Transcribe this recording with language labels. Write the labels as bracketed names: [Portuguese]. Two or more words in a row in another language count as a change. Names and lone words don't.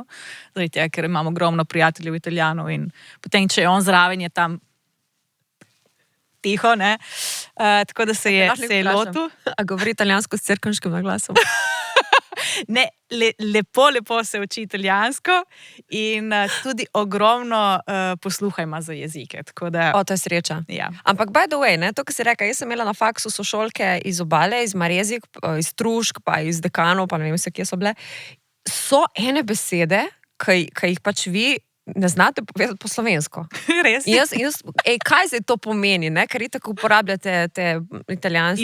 [Slovenian] Zdaj tega, ker imam ogromno prijateljev Italijanov in potem, če je on zraven, je tam tiho, tako da se je lotil. A govori italijansko s cerkniškim naglasom? Ne, lepo se uči italijansko in tudi ogromno posluha ima za jezike. Tako da, to je sreča. Ja. Ampak [English] by the way, [Slovenian] to, kar si rekla, jaz sem imela na faksu sošolke iz Obale, iz Marezik, iz Trušk, pa iz Dekanov, pa ne vem se, kje so bile. So ene besede, ki jih pač vi ne znate povedati po slovensko. Res? Kaj zdaj to pomeni, ker tako uporabljate te italijanske